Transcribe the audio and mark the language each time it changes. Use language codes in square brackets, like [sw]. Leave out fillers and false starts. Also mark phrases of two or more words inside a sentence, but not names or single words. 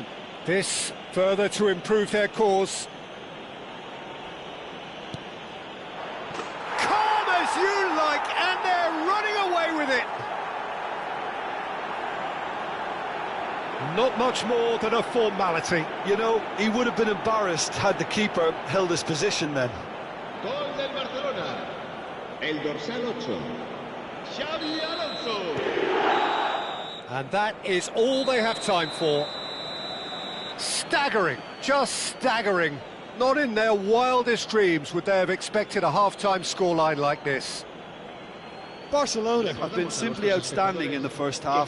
[en] This further to improve their cause. Calm as you like, and they're running away with it. Not much more than a formality. You know, he would have been embarrassed had the keeper held his position then. [es] Gol del Barcelona. El dorsal 8. Xavi Alonso. [en] And that is all they have time for. Staggering, just staggering. Not in their wildest dreams would they have expected a half-time scoreline like this. Barcelona have been simply outstanding in the first half.